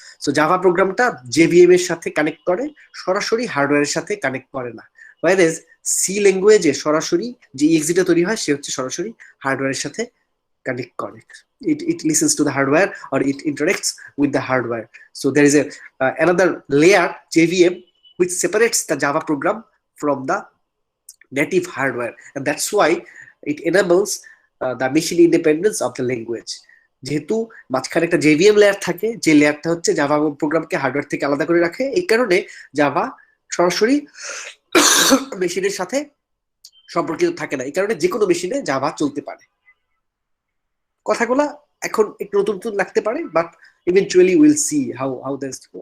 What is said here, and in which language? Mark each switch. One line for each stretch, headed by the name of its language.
Bangla: So Java প্রোগ্রামটা JVM এর সাথে কানেক্ট করে, সরাসরি হার্ডওয়্যারের সাথে কানেক্ট করে না। ওয়াইরেজ সি ল্যাঙ্গুয়েজে সরাসরি যে ইএক্সিটা তৈরি হয় সে হচ্ছে সরাসরি হার্ডওয়্যারের সাথে
English: connect it listens to the hardware
Bangla: or it interacts with the hardware.
English: So there is a another layer, JVM, which separates the Java program from the native hardware, and that's why it enables the machine independence of the language.
Bangla: যেহেতু মাঝখানে একটা JVM layer থাকে, যে লেয়ারটা হচ্ছে Java প্রোগ্রামকে hardware থেকে আলাদা করে রাখে, এই কারণে জাভা সরাসরি মেশিনের সাথে সম্পর্কিত থাকে না, এই কারণে যে কোনো মেশিনে জাভা চলতে পারে। কথাগুলা এখন একটু নতুন নতুন লাগতে পারে,
English: But eventually will see how that's.